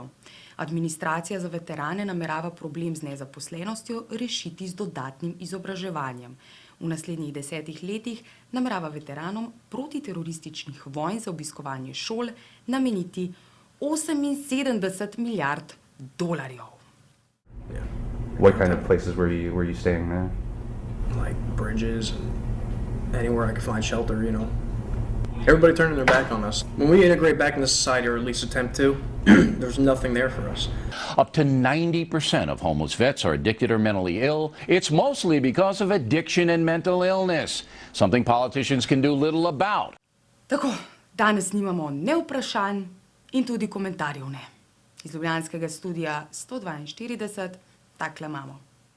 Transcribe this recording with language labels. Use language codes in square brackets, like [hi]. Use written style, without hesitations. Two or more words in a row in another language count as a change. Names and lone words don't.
[sl] Administracija za veterane namerava problem z nezaposlenostjo rešiti z dodatnim izobraževanjem. V naslednjih 10 letih namerava veteranom protiterorističnih vojn za obiskovanje šol nameniti 78 milijard dolarjev. [en] What kind of places were you staying there? Like bridges and anywhere I could find shelter, you know. Everybody turning their back on us. When we integrate back into society, or at least attempt to, there's nothing there for us. Up to 90% of homeless vets are addicted or mentally ill. It's mostly because of addiction and mental illness, something politicians can do little about. [sl] Tako, danes nimamo ne vprašanj in tudi komentarjev ne. Iz ljubljanskega studia 142 takle imamo.